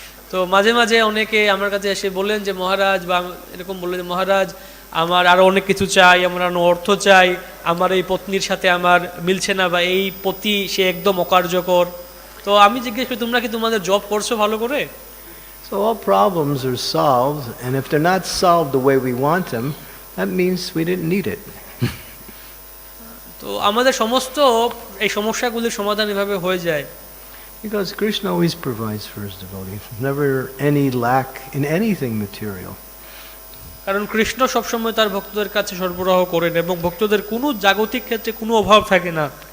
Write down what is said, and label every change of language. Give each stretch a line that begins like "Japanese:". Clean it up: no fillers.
Bangla: তো মাঝে মাঝে অনেকে আমার কাছে এসে বলেন যে মহারাজ, বা এরকম বললেন যে মহারাজ, আমার আরো অনেক কিছু চাই, আমার আরো অর্থ চাই, আমার এই পত্নীর সাথে আমার মিলছে না, বা এই পতি সে একদম অকার্যকর। তো আমি জিজ্ঞেস করি, তোমরা কি তোমাদের জব করছো ভালো করে?
English: So all problems are solved, and if they're not solved the way we want them, that means we didn't need it.
Bangla: তো আমাদের সমস্ত এই সমস্যাগুলির সমাধান এভাবে হয়ে যায়।
English: Because Krishna always provides for his devotees. Never any lack in anything material.
Bangla: কারণ কৃষ্ণ সবসময় তার ভক্তদের কাছে সরবরাহ করেন এবং ভক্তদের কোনো জাগতিক ক্ষেত্রে কোনো অভাব থাকে না।